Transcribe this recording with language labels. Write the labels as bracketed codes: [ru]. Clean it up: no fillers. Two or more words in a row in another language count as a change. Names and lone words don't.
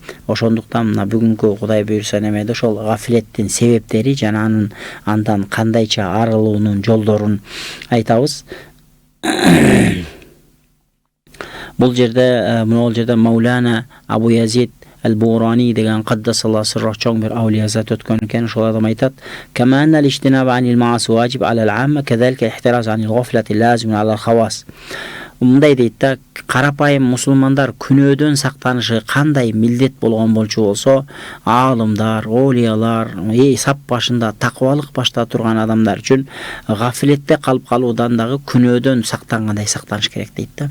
[ky] Ошондуктан мына бүгүнкү Кудай буйрса немеде ошол гафлеттин себептери жана андан кандайча арылуунун жолдорун айтабыз. Бул жерде Маулана Абу Язид Ал-Бурани деген [ar] قدس الله سره [ky] чоң бир аулия зат өткөн экен. Ошол адам айтат: [ar] "كما أن الاجتناب عن المعاصي واجب على العامة كذلك الاحتراز عن الغفلة لازم على الخواص." [ky] Мындай дейт да, карапайым мусулмандар күнөөдөн сактанышы кандай милдет болгон болчу болсо, аалымдар, олиялар, сап башында такыбалык башта турган адамдар үчүн гафлетте калып калуудан дагы күнөөдөн сактангандай сактаныш керек дейт да.